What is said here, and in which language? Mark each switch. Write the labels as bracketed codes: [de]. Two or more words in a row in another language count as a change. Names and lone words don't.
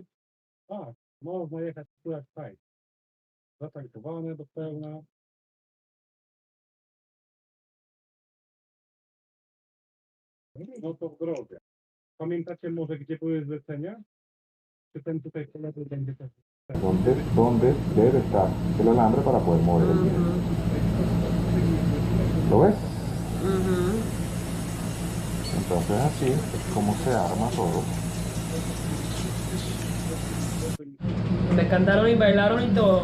[pl] Tak, można jechać tu jak fajnie. Zatankowane do pełna. No to w drodze. Pamiętacie może, gdzie były zlecenia? Czy ten tutaj po lewej będzie też? [es] ¿Dónde debe estar el alambre para poder mover el viento? ¿Lo ves? Entonces así es como se arma todo. Me cantaron y bailaron y todo.